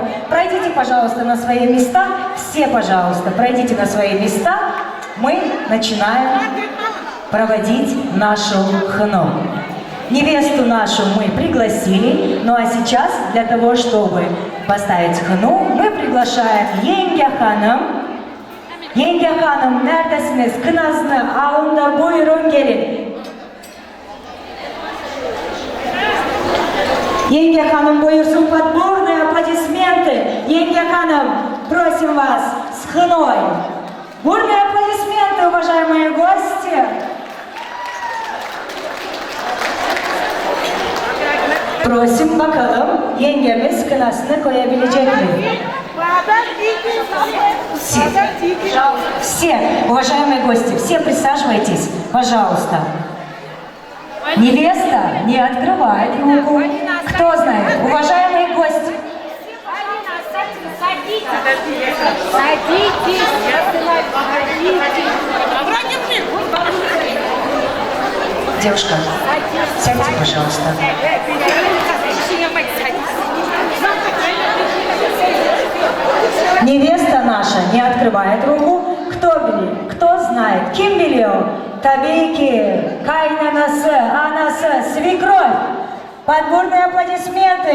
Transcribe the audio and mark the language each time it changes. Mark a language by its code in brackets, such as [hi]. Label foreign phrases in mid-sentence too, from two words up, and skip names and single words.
[ru] Пройдите, пожалуйста, на свои места. Все, пожалуйста, пройдите на свои места. Мы начинаем проводить нашу хну. Невесту нашу мы пригласили, ну а сейчас для того, чтобы поставить хну, мы приглашаем [tr] Yenge Hanım. Yenge Hanım, neredesiniz? Kınasını alın da buyurun gelin. Yenge Hanım buyursun, [ru] подборные аплодисменты. [tr] Yenge Hanım, [ru] просим вас с хной. Бурные аплодисменты, уважаемые гости. [tr] Prosim bakalım yengemiz kınasını koyabilecek mi? [ru] Все, уважаемые гости, все присаживайтесь, пожалуйста. Невеста не открывает руку. Кто знает? Уважаемые гости. Садитесь. Девушка, сядьте, пожалуйста. Невеста наша не открывает руку. Кто знает? [tr] Kim biliyor? Tabii ki kaynanası, anası, [ru] свекровь. Подборные аплодисменты.